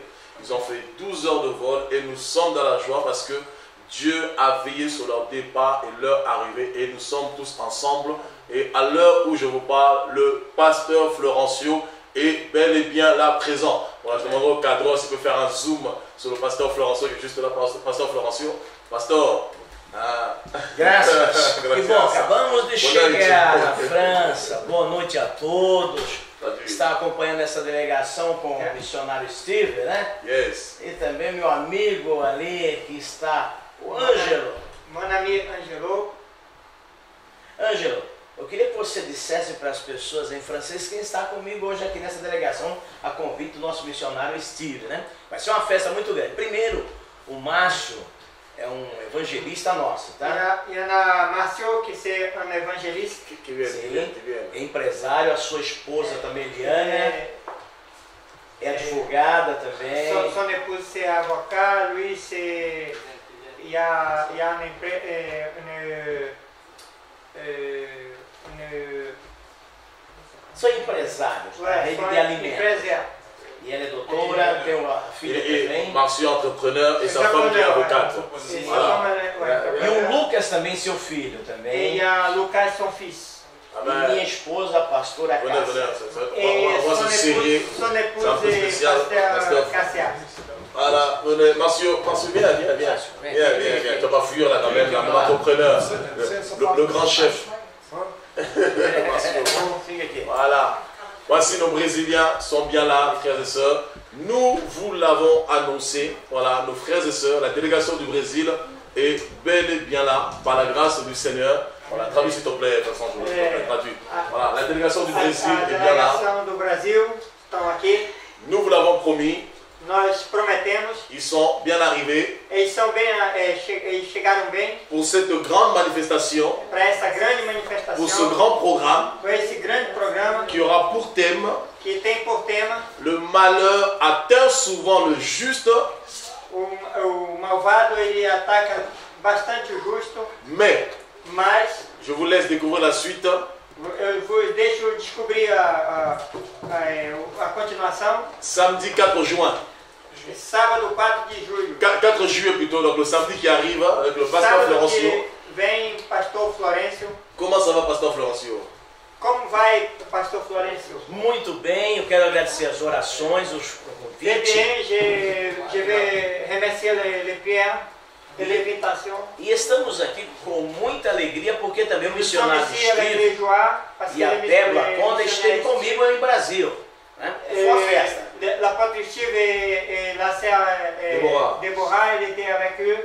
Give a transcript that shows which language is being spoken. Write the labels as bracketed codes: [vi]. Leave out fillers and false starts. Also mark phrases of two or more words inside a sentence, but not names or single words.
[fr] Ils ont fait 12 heures de vol et nous sommes dans la joie parce que Dieu a veillé sur leur départ et leur arrivée et nous sommes tous ensemble. Et à l'heure où je vous parle, le pasteur Florencio est bel et bien là présent. Voilà, je demande au cadre s'il peut faire un zoom sur le pasteur Florencio qui est juste là, pasteur Florencio. [pt] Pastor. Graças. Que bom, acabamos de chegar na França. Boa noite a todos. Está acompanhando essa delegação com o missionário Steve, né? Yes. E também meu amigo ali que está, o Ângelo. [fr] Mon ami Angelo. [pt] Ângelo, eu queria que você dissesse para as pessoas em francês quem está comigo hoje aqui nessa delegação, a convite do nosso missionário Steve, né? Vai ser uma festa muito grande. Primeiro, o Márcio é um evangelista nosso, tá? [fr] Il y en a Marcio qui c'est un évangéliste. Qui vient, [pt] É empresário, a sua esposa também, Eliane, é advogada também. [fr] Son épouse c'est avocat, lui c'est... Il y a [pt] São empresários, tá? Rede de alimentos. E ela é doutora, tem uma filha também. [fr] Marcio entrepreneur et sa femme qui est avocate. Voilà. [pt] E o Lucas também, seu filho também. [fr] Et il y a Lucas, son fils. [pt] E minha esposa, a pastora Cássia. [fr] Et son épouse est pasteur Cassia. Voilà, Marcio, viens. Tu vas pas fuir là quand même, l'entrepreneur, le grand chef. Voilà. Voici nos Brésiliens sont bien là, frères et sœurs. Nous vous l'avons annoncé. Voilà, nos frères et sœurs, la délégation du Brésil est bel et bien là, par la grâce du Seigneur. Voilà, traduis s'il te plaît, de toute façon, je vais traduire. Voilà, la délégation du Brésil est bien là. Nous vous l'avons promis. [pt] nós prometemos. [fr] Ils sont bien arrivés [pt] Eles são bem, eles chegaram bem [fr] pour cette grande manifestation, [pt] para essa grande [fr] pour ce [pt] manifestação, [fr] grand programme [pt] para esse grande programa [fr] qui aura pour thème [pt] que tem por tema [fr] le malheur atteint souvent le juste, [pt] o malvado, ele ataca bastante o justo, [fr] mais [pt] mas [fr] je vous laisse découvrir la suite. [pt] eu deixo descobrir a continuação. [fr] Samedi 4 juin, [pt] Sábado 4 de julho. [fr] 4 juillet plutôt, donc le samedi qui arrive avec le pasteur [pt] Sábado Florencio. que vem pastor Florencio. [fr] Comment ça va, pasteur Florencio? [pt] Como vai, pastor Florencio? Muito bem, eu quero agradecer as orações, os [fr] Très [pt] convites. [fr] bien, je vais remercier les prières et l'invitation. [pt] E estamos aqui com muita alegria porque também o [fr] Nous sommes [pt] missionário [fr] ici avec [pt] Steve [fr] les joies parce que [pt] e a [fr] les [pt] Débora [fr] missionnaires- [pt] Conda esteve comigo em Brasil. Né? Foi uma festa. [fr] L'apôtre Steve et la sœur Déborah, elle était avec eux